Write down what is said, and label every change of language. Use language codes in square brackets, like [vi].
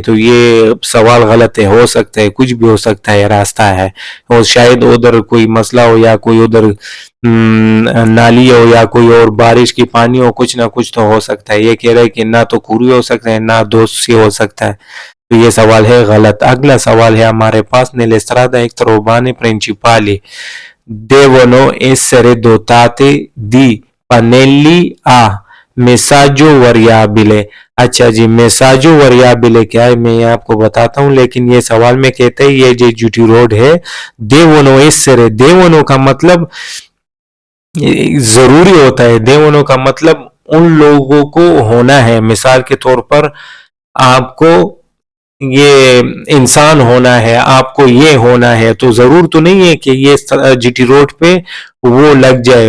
[hi] तो ये सवाल गलत है, हो सकता है कुछ भी हो सकता है, रास्ता है और शायद उधर कोई मसला हो, या कोई उधर नाली हो, या कोई और बारिश की पानी हो, कुछ ना कुछ तो हो सकता है। ये कह रहे हैं कि ना तो कुरी हो सकता है ना दोषी हो सकता है, तो ये सवाल है गलत। अगला सवाल है हमारे पास, [it] nelle strade extraurbane principali devono essere dotate di pannelli a messaggio variabile। [hi] अच्छा जी, मेसाजो वरियाबिले क्या है मैं आपको बताता हूँ, लेकिन ये सवाल में कहते हैं ये जो जीटी रोड है देवनो एसरे, देवनो का मतलब जरूरी होता है, देवनो का मतलब उन लोगों को होना है। मिसाल के तौर पर आपको ये इंसान होना है, आपको ये होना है, तो जरूर तो नहीं है कि ये जीटी रोड पे वो लग जाए।